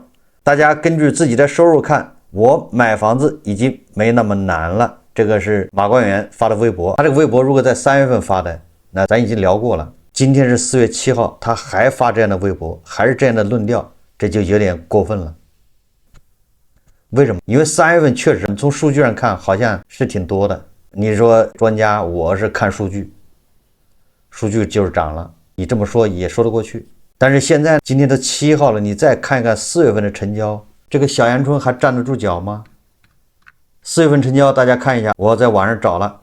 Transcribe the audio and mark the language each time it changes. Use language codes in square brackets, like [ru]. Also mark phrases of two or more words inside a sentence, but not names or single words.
[zh] 大家根據自己的收入看，我買房子已經沒那麼難了。這個是馬關元發的微博，他這個微博如果在3月份發的，那咱已經聊過了。今天是4月7號，他還發這樣的微博，還是這樣的論調，這就有點過分了。為什麼？因為3月份確實從數據上看好像是挺多的。你說專家，我是看數據，數據就是涨了，你這麼說也說得過去。但是现在今天都7號了，你再看一看4月份的成交，這個小陽春還站得住腳嗎？4月份成交大家看一下，我在網上找了。